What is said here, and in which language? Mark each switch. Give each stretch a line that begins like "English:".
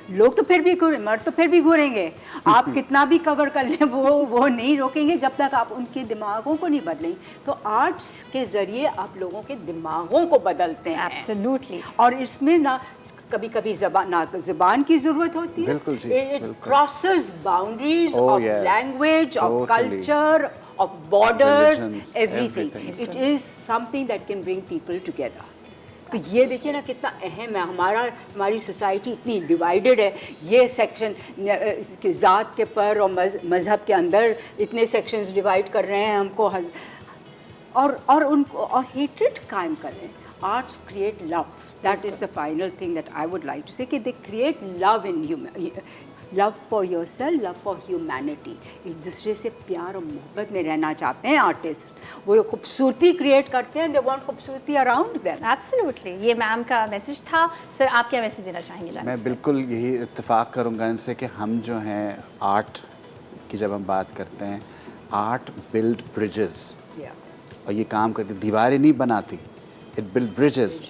Urdu: لوگ تو پھر بھی گھوریں, مرد تو پھر بھی گھوریں گے, آپ کتنا بھی کور کر لیں وہ نہیں روکیں گے جب تک آپ ان کے دماغوں کو نہیں بدلیں. تو آرٹس کے ذریعے آپ لوگوں کے دماغوں کو بدلتے ہیں.
English: Absolutely.
Urdu: اور اس میں نہ کبھی کبھی زبان کی ضرورت ہوتی ہے, بالکل جی,
English: crosses boundaries of language, of culture, of borders, everything. It is something that can bring people together.
Urdu: تو یہ دیکھیے نا کتنا اہم ہے. ہماری سوسائٹی اتنی ڈیوائیڈڈ ہے, یہ سیکشن ذات کے پر اور مذہب کے اندر اتنے سیکشنز ڈیوائیڈ کر رہے ہیں ہم کو, اور ان کو اور ہیٹریڈ قائم کر رہے ہیں.
English: Arts create love. That is the final thing that I would like to say, کہ they create love in love for yourself, love for humanity.
Urdu: ایک دوسرے سے پیار اور محبت میں رہنا چاہتے ہیں آرٹسٹ. وہ خوبصورتی کریٹ کرتے ہیں,
English: they want
Urdu: خوبصورتی
English: around them.
Urdu: ایبسلیوٹلی. یہ میم کا میسج تھا. سر آپ کیا میسج دینا چاہیں گے؟ میں بالکل یہی اتفاق کروں گا ان سے کہ ہم جو ہیں آرٹ کی جب ہم بات کرتے ہیں,
English: art build bridges,
Urdu: اور یہ کام کرتی, دیواریں نہیں بناتی,
English: It build bridges.